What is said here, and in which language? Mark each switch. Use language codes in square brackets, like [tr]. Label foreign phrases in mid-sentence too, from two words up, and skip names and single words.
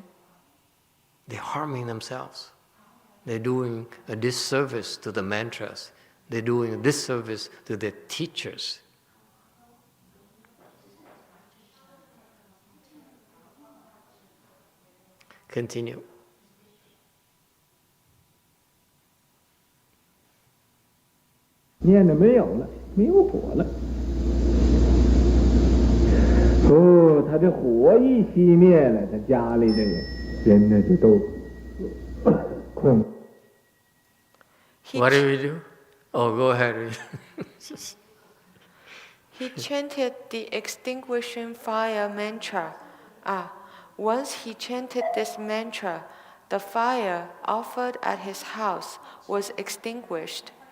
[en] They're harming themselves. They're doing a disservice to the mantras. They're doing a disservice to their teachers. Continue. [vi] Niệm là [zh] 没有了，没有火了。他这火一熄灭了，他家里的人呢就都空。 [en] What do we do? Oh, go ahead. He chanted the extinguishing fire mantra. Once he chanted this mantra, the fire offered at his house was extinguished.